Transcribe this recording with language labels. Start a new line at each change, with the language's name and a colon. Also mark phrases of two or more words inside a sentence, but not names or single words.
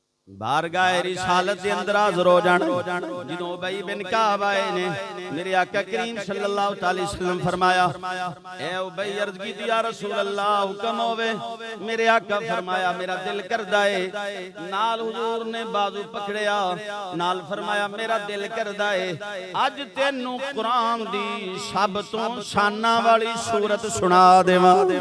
Punjabi: ਬਾਰਗਾਹ ਰਿਸਾਲਤ ਦੇ ਅੰਦਰ ਹਾਜ਼ਰ ਹੋ ਜਾਣਾ। ਜਿਦੋਂ ਉਬਈ ਬਿਨ ਕਾਬ ਆਏ ਨੇ ਮੇਰੇ ਆਕਾ ਕਰੀਮ
Arabic: صلى الله عليه وسلم
Punjabi: ਫ਼ਰਮਾਇਆ, ਏ ਉਬਈ ਅਰਜ਼ ਕੀ
Arabic: يا رسول الله
Punjabi: ਹੁਕਮ ਹੋਵੇ। ਮੇਰੇ ਆਕਾ ਫ਼ਰਮਾਇਆ ਮੇਰਾ ਦਿਲ ਕਰਦਾ ਹੈ। ਨਾਲ ਹੁਜ਼ੂਰ ਨੇ ਬਾਜ਼ੂ ਪਕੜਿਆ, ਨਾਲ ਫ਼ਰਮਾਇਆ ਮੇਰਾ ਦਿਲ ਕਰਦਾ ਹੈ ਅੱਜ ਤੈਨੂੰ ਕੁਰਾਨ ਦੀ ਸਭ ਤੋਂ ਸ਼ਾਨਾ ਵਾਲੀ ਸੂਰਤ ਸੁਣਾ ਦੇਵਾਂ।